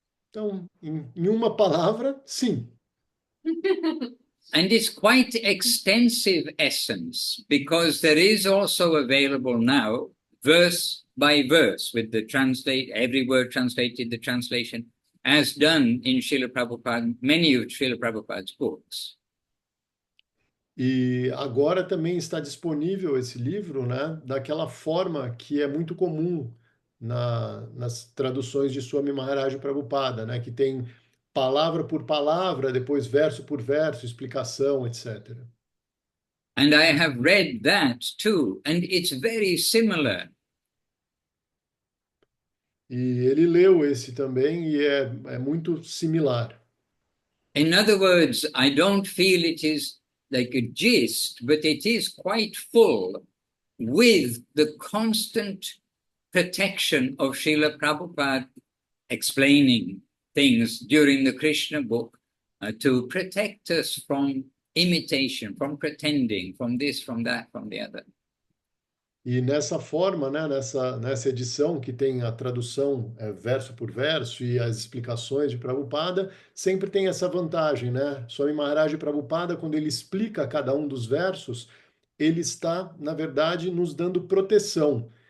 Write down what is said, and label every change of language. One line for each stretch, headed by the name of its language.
Portuguese: Então, em uma palavra, sim.
English: And it's quite extensive essence because there is also available now verse by verse with the every word translated, the translation, as done in Srila Prabhupada, many of Srila Prabhupada's books.
Portuguese: E agora também está disponível esse livro, né, daquela forma que é muito comum nas traduções de Swami Maharaj Prabhupada, né? Que tem palavra por palavra, depois verso por verso, explicação, etc.
English: And I have read that too, and it's very similar.
Portuguese: E ele leu esse também e é muito similar.
English: In other words, I don't feel it is like a gist, but it is quite full with the constant protection of Srila Prabhupada explaining things during the Krishna book to protect us from imitation, from pretending, from this, from that, from the other.
Portuguese: E nessa forma, né, nessa edição que tem a tradução verso por verso e as explicações de Prabhupada, sempre tem essa vantagem, né? Swami Maharaj Prabhupada, quando ele explica cada um dos versos, ele está, na verdade, nos dando proteção.